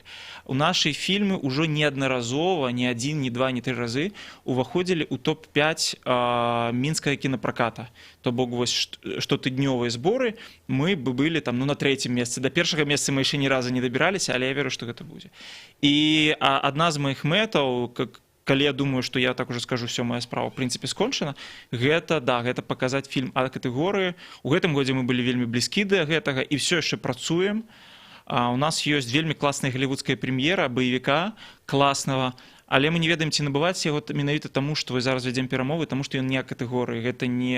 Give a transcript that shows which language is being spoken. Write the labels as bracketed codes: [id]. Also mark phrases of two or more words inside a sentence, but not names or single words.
[be] У нашы фільмы ўжо неаднаразова, не адзін, не два, не тры разы уваходзілі ў топ-5 мінскага кінапраката. То бок вось штотыднёвыя зборы мы бы былі там, на 3-м месцы. Да першага месца мы яшчэ ні разу не дабіраліся, але я веру, што гэта будзе. І адна з маіх мэтаў, калі я думаю, што я так уже скажу, все, моя справа, в прынцыпе, скончана, гэта паказаць фільм А-катэгорыі. У гэтым годзе мы былі вельмі блізкі да гэтага і все яшчэ працуем. У нас ёсць вельмі класная галівудская прэм'ера баевіка класнага, але мы не ведаем, ці набываць яго менавіта таму, што вы зараз вядзем перамовы, таму што ён не А-катэгорыі, гэта не...